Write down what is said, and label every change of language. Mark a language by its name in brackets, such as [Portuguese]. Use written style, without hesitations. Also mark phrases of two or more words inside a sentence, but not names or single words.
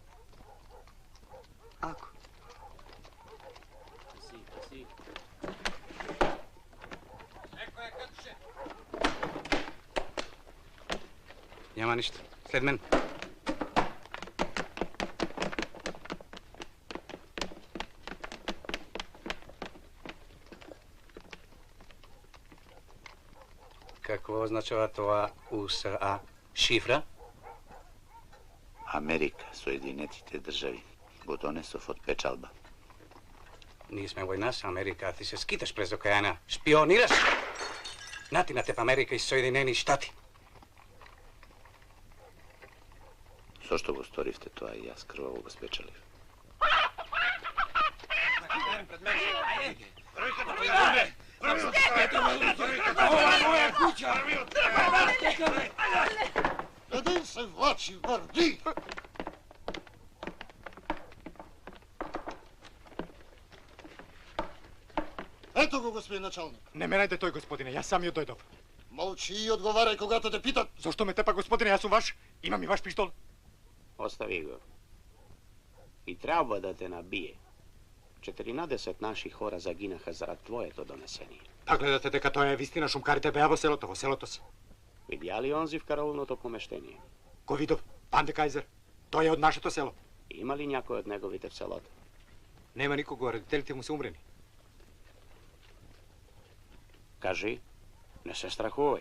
[Bulgarian] Ако. Няма нищо. След мен. Какво означава това УСА? Шифра? [Macedonian] Америка, Соединетите држави, го донесов од печалба. [Bulgarian] Ние сме война с Америка, а ти се скиташ през океана. Шпионираш! Нати на теб Америка и Соединени щати. [Macedonian] Зошто го сторивте тоа и јас крваво го спечалив? Ова е моја куќа! [Bulgarian] Каде се влачи, върди? Ето го, господин началник. [Macedonian] Не ме најде тој, господине, јас сам ја дојдов. Молчи и одговарај [Bulgarian] когато те питат. [Macedonian] Зошто ме тепа, господине, јас сум ваш? Имам и ваш пиштол. Остави го. [Bulgarian] И трябва да те набие. 14 наши хора загинаха зарад твоето донесение. [Macedonian] Па гледате дека тоа е вистина, шумкарите беа во селото се. [Bulgarian] Видја ли онзи в караулното помештение? [Macedonian] Го видов, Панде Кајзер. Тој е од нашето село. [Bulgarian] Има ли някој од неговите в селото? [Macedonian] Нема никого, родителите му се умрени. [Bulgarian] Кажи, не се страхувај.